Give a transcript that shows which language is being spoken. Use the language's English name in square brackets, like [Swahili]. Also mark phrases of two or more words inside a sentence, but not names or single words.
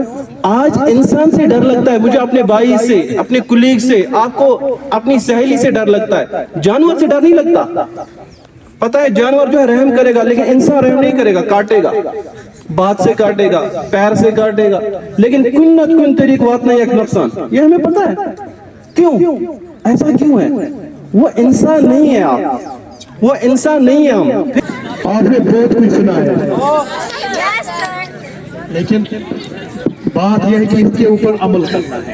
[Hindi] आज इंसान से डर लगता है, मुझे अपने भाई से, अपने कुलीग से, आपको अपनी सहेली से डर लगता है, जानवर से डर नहीं लगता। पता है जानवर जो है रहम करेगा, लेकिन इंसान रहम नहीं करेगा, काटेगा, बात से काटेगा, पैर से काटेगा, लेकिन कुन न कुन तरीक बात नहीं एक नुकसान, ये हमें पता है। क्यों ऐसा क्यों है? वो इंसान नहीं है, आप वो इंसान नहीं है। हम आपने बहुत कुछ सुना है, लेकिन बात यह है कि इसके ऊपर अमल करना है।